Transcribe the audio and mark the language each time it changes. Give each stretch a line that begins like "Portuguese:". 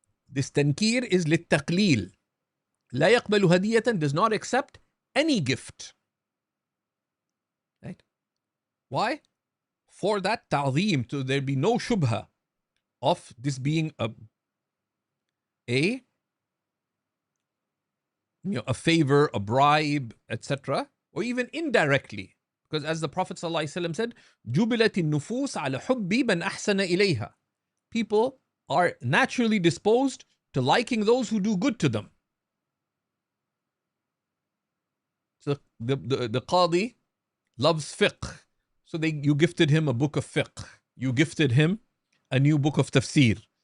English: This tankir is
Arabic: للتقليل. لا يقبل هدية,
English: does not accept any gift. Right? Why? For that ta'zeem, so there be no shubha of this being a favor, a bribe, etc., or even indirectly. Because as the Prophet ﷺ said,
Arabic: جُبِلَتِ النُّفُوسَ عَلَى حُبِّ مَنْ أَحْسَنَ إِلَيْهَا.
English: People are naturally disposed to liking those who do good to them. So the qadi loves fiqh. So you gifted him a book of fiqh. You gifted him a new book of tafsir.